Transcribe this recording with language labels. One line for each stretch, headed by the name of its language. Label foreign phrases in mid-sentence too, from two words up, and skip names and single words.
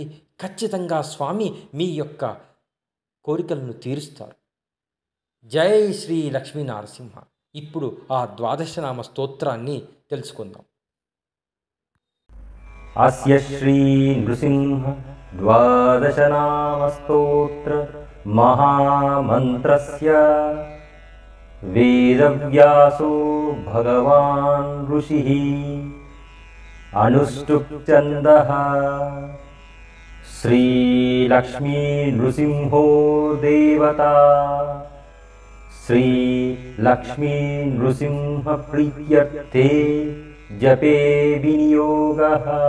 Telugu: ఖచ్చితంగా స్వామి మీ యొక్క కోరికలను తీరుస్తారు. జై శ్రీ లక్ష్మీ నరసింహ. ఇప్పుడు ఆ ద్వాదశనామ స్తోత్రాన్ని తెలుసుకుందాం.
Sanskrit: అస్య శ్రీ నృసింహ द्वादशनामस्तोत्र महामन्त्रस्य वेदव्यासो भगवान् ऋषिः अनुष्टुप्छन्दः श्रीलक्ष्मी नृसिंहो देवता श्रीलक्ष्मी नृसिंह प्रीत्यर्थे जपे विनियोगः।